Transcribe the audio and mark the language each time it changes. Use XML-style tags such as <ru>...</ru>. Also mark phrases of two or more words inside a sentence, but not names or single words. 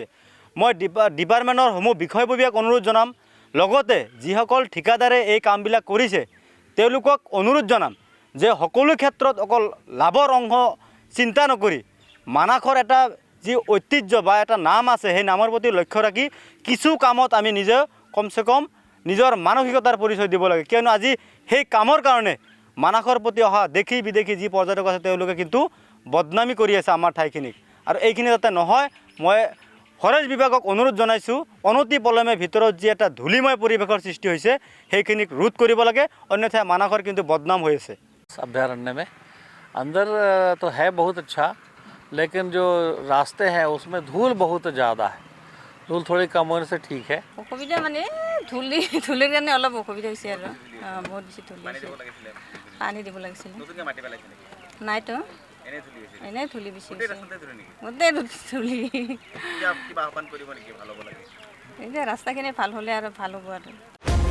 <as>মই ডিপাৰ্টমেণ্টৰ সমূহ বিষয়ববীয়াক অনুৰোধ জনাম, লগতে যিসকল ঠিকাদাৰে এই কামবিলাক কৰিছে তেওঁলোকক অনুৰোধ জনাম যে সকলো ক্ষেত্ৰত অকল লাভৰ অংশ চিন্তা নকৰি মানাহৰ এটা যি ঐতিহ্য বা এটা নাম আছে, সেই নামৰ প্ৰতি লক্ষ্য ৰাখি কিছু কামত আমি নিজে কমচে কম নিজৰ মানসিকতাৰ পৰিচয় দিব লাগে, কিয়নো আজি সেই কামৰ কাৰণে মানাহৰ প্ৰতি অহা দেশী বিদেশী যি পৰ্যটক আছে তেওঁলোকে কিন্তু বদনামী কৰি আছে আমাৰ ঠাইখিনিক। আৰু এইখিনি যাতে নহয়, মই ফৰেষ্ট বিভাগক অনুৰোধ জনাইছোঁ, অনতি পলমে ভিতৰত যি এটা ধূলিময় পৰিৱেশৰ সৃষ্টি হৈছে সেইখিনিক ৰোধ কৰিব লাগে, অন্যথা মানাহৰ কিন্তু বদনাম হৈ আছে।</as> <hi>अभ्यारण्य में अंदर तो है बहुत अच्छा, लेकिन जो रास्ते हैं उसमें धूल बहुत ज़्यादा है। धूल थोड़ी कम होने से ठीक है।</hi> <as>অসুবিধা মানে ধূলিৰ কাৰণে অলপ অসুবিধা হৈছে আৰু বহুত বেছি ধূলি হৈছে। পানী দিব লাগিছিলে। নাইতো এনেই ধূলি বেছি হৈছে, গোটেই ধূলি। এতিয়া ৰাস্তাখিনি ভাল হ'লে আৰু ভাল হ'ব আৰু</as>